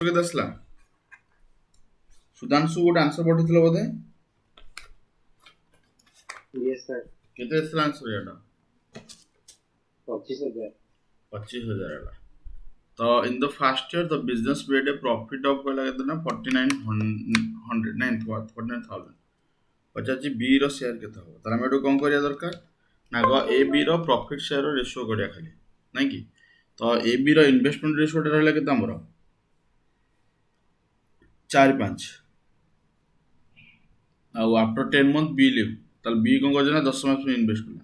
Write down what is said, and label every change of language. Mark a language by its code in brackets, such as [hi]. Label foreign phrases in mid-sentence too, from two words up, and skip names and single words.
[or] କେତେ ଆସିଲା? ସୁଧାଂଶୁ ଗୋଟେ ଆନ୍ସର ପଠେଇଥିଲ ବୋଧେ? [en] Yes, sir. [or] କେତେ ଆସିଲା ଆନ୍ସର ଏଟା? [en] 25,000. 25,000 [or] ହେଲା। ତ [en] in the first year the business made a profit of [or] କହିଲା କେତେ ନା 4900 ନାଇଁ 49,000। ପଚାରୁଛି B ର ସେୟାର କେତେ ହବ? ତାହେଲେ ଆମେ ଏଠୁ କଣ କରିବା ଦରକାର ନା ଆଗ A B ର [en] profit share ratio [or] କରିବା ଖାଲି, ନାଇଁ କି? ତ A B ର [en] investment ratio [or] ରହିଲା କେତେ ଆମର? 4-5। ଆଉ [en] after 10 month B leave, [or] ତାହେଲେ B କଣ କରିଛି ନା 10 ମାସ ପାଇଁ ଇନଭେଷ୍ଟ କଲା।